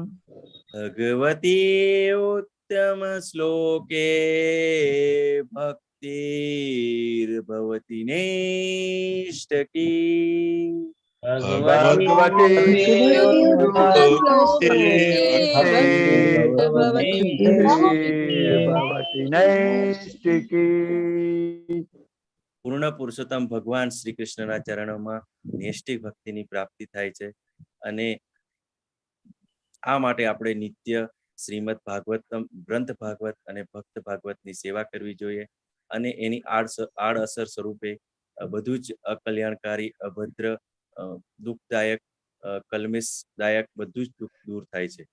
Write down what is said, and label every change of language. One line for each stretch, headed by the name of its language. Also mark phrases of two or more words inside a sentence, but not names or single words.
Sanskrit: भगवती उत्तम श्लोके भक्तिर्भवति नैष्टकी। भगवते भवति नैष्टिकी।
Gujarati: પૂર્ણ પુરુષોત્તમ ભગવાન શ્રી કૃષ્ણના ચરણોમાં નૈષ્ટિક ભક્તિની પ્રાપ્તિ થાય છે અને આ માટે આપણે નિત્ય શ્રીમદ ભાગવતમ ગ્રંથ ભાગવત અને ભક્ત ભાગવતની સેવા કરવી જોઈએ અને એની આડઅસર સ્વરૂપે બધું જ અકલ્યાણકારી અભદ્ર દુઃખદાયક કલ્મેશદાયક બધું જ દુઃખ દૂર થાય છે.